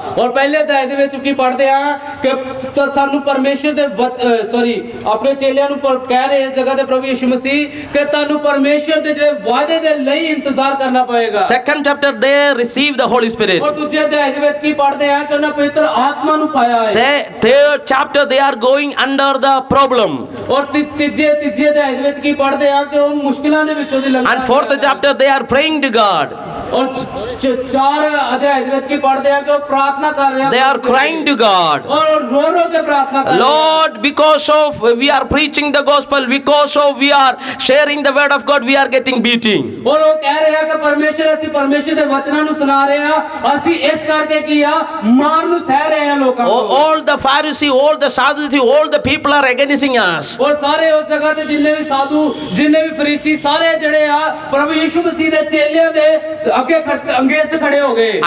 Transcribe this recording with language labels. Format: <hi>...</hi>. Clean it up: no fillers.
<pa>ਔਰ ਪਹਿਲੇ ਅਧਿਆਇ ਦੇ ਵਿੱਚ ਕੀ ਪੜ੍ਹਦੇ ਆ ਕਿ ਸਾਨੂੰ ਪਰਮੇਸ਼ਰ ਦੇ ਆਪਣੇ ਚੇਲਿਆਂ ਨੂੰ ਕਹਿ ਰਹੇ ਇਸ ਜਗ੍ਹਾ ਤੇ ਪ੍ਰਭੂ ਯਿਸੂ ਮਸੀਹ ਕਿ ਤੁਹਾਨੂੰ ਪਰਮੇਸ਼ਰ ਦੇ ਜਿਹੜੇ ਵਾਅਦੇ ਦੇ ਲਈ ਇੰਤਜ਼ਾਰ ਕਰਨਾ ਪਏਗਾ।</pa> <en>Second chapter, they receive the Holy Spirit.</en> <pa>ਔਰ ਦੂਜੇ ਅਧਿਆਇ ਦੇ ਵਿੱਚ ਕੀ ਪੜ੍ਹਦੇ ਆ ਕਿ ਉਹਨਾਂ ਪਵਿੱਤਰ ਆਤਮਾ ਨੂੰ ਪਾਇਆ ਹੈ।</pa> <en>Third chapter, they are going under the problem.</en> <pa>ਔਰ ਤੀਜੇ ਅਧਿਆਇ ਦੇ ਵਿੱਚ ਕੀ ਪੜ੍ਹਦੇ ਆ ਕਿ ਉਹ ਮੁਸ਼ਕਿਲਾਂ ਦੇ ਵਿੱਚੋਂ ਦੀ ਲੰਘ</pa> <en>And fourth chapter, they are praying to God.</en> <pa>ਔਰ ਚਾਰ ਅਧਿਆਇ ਦੇ ਵਿੱਚ ਕੀ ਪੜ੍ਹਦੇ ਆ ਕਿ ਉਹ ਪ੍ਰਾਰਥਨਾ ਕਰ ਰਹੇ ਆ।</pa> <en>They are crying to God.</en> <pa>ਔਰ ਰੋ ਕੇ ਪ੍ਰਾਰਥਨਾ ਕਰ ਰਹੇ ਆ।</pa> <en>Lord, because of we are preaching the gospel, because of we are sharing the word of God, we are getting beating.</en> <pa>ਔਰ ਉਹ ਕਹਿ ਰਹੇ ਆ ਕਿ ਅਸੀਂ ਪਰਮੇਸ਼ਰ ਦੇ ਵਚਨਾਂ ਨੂੰ ਸੁਣਾ ਰਹੇ ਆ, ਅਸੀਂ ਇਸ ਕਰਕੇ ਕੀ ਆ ਮਾਰ ਨੂੰ ਸਹਿ ਰਹੇ ਆ ਲੋਕਾਂ ਨੂੰ।</pa> <en>All the Pharisee, all the Sadducees, all the people are against us.</en> <pa>ਔਰ ਸਾਰੇ ਉਸ ਜਗ੍ਹਾ ਤੇ ਜਿੰਨੇ ਵੀ ਸਾਧੂ, ਜਿੰਨੇ ਵੀ ਫਰੀਸੀ, ਸਾਰੇ ਜਿਹੜੇ ਆ ਪ੍ਰਭੂ ਯਿਸੂ ਮਸੀਹ ਦੇ ਚੇਲਿਆਂ ਦੇ ਅੱਗੇ ਅੰਗੇਜ਼ ਖੜੇ ਹੋ ਗਏ।</pa>